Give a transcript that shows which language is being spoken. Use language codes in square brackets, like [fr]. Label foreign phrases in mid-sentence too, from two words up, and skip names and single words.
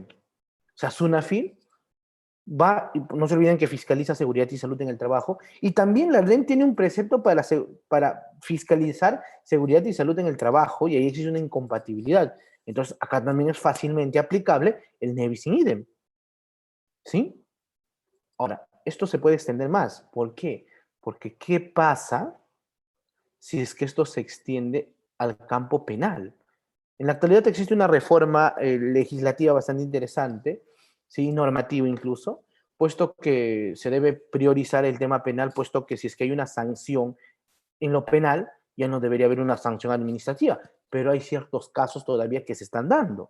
[es] O sea, SUNAFIL va, no se olviden que fiscaliza seguridad y salud en el trabajo, y también la DREM tiene un precepto para fiscalizar seguridad y salud en el trabajo, y ahí existe una incompatibilidad. Entonces, acá también es fácilmente aplicable el [la] ne bis in idem. [es] ¿Sí? Ahora, esto se puede extender más. ¿Por qué? Porque ¿qué pasa si es que esto se extiende al campo penal? En la actualidad existe una reforma legislativa bastante interesante, ¿sí? Normativa incluso, puesto que se debe priorizar el tema penal, puesto que si es que hay una sanción en lo penal, ya no debería haber una sanción administrativa, pero hay ciertos casos todavía que se están dando.